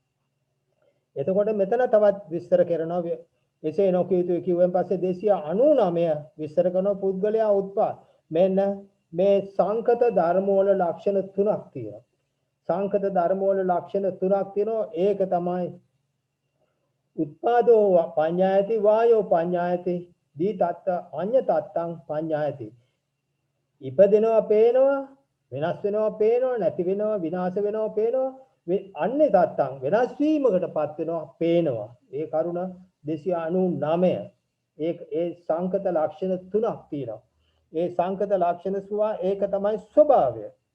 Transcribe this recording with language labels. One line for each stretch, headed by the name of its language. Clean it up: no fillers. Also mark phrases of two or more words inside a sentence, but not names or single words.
Sinhala: එතකොට මෙතන තවත් විස්තර කරනවා එසේ නොකිය යුතුයි කිව්වෙන් පස්සේ 299 විස්තර කරන පුද්ගලයා උත්පාද. මෙන්න මේ සංකත ධර්ම වල ලක්ෂණ තුනක් තියෙනවා. සංකත ධර්ම වල ලක්ෂණ තුනක් තියෙනවා. ඒක තමයි
Pali: උත්පාදෝ පඤ්ඤායති, වායෝ පඤ්ඤායති, දී තත්ත අඤ්ඤ තත්තං පඤ්ඤායති.
Sinhala: ඉපදෙනවා පේනවා, වෙනස් වෙනවා පේනවා, නැති වෙනවා විනාශ වෙනවා පේනවා, අන්නේ තත්තං වෙනස් වීමකටපත් වෙනවා පේනවා. ඒ කරුණ 299. ඒ සංකත ලක්ෂණ තුනක් තියෙනවා. ඒ සංකත ලක්ෂණ සුවා ඒක තමයි ස්වභාවය.